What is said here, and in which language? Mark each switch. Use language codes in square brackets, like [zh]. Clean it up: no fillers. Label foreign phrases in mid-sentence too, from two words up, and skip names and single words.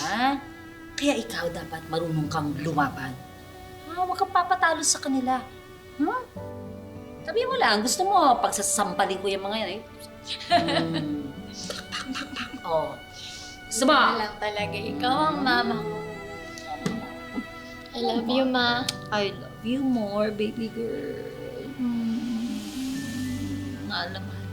[tl] Kaya ikaw dapat marunong kang lumaban. Ha, huwag kang papatalo sa kanila. Hmm? Sabi mo lang, gusto mo, pagsasampalin ko yung mga yan eh. Oh. Gusto mo? Wala lang talaga. Ikaw ang mama ko. [en] I love you, ma. I love you more, baby girl. [tl] Alam mo.